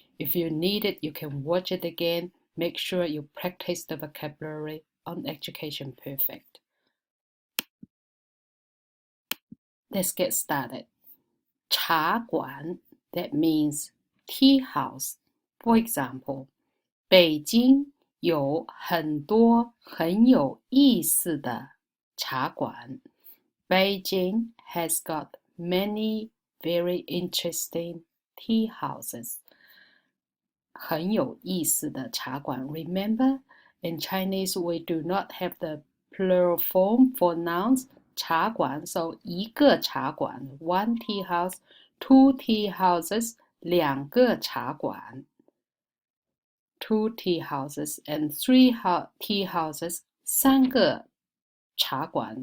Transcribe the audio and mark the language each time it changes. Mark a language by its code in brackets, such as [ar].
[en] If you need it, you can watch it again. Make sure you practice the vocabulary on Education Perfect. Let's get started. 茶馆, that means tea house. [zh] For example, 北京有很多很有意思的茶馆. [en] Beijing has got many very interesting tea houses. [zh] 很有意思的茶馆. [en] Remember, in Chinese we do not have the plural form for nouns. 茶馆, so [zh] 一个茶馆, [en] one tea house, two tea houses, [zh] 两个茶馆, [en] two tea houses, and three tea houses, [zh] 三个茶馆.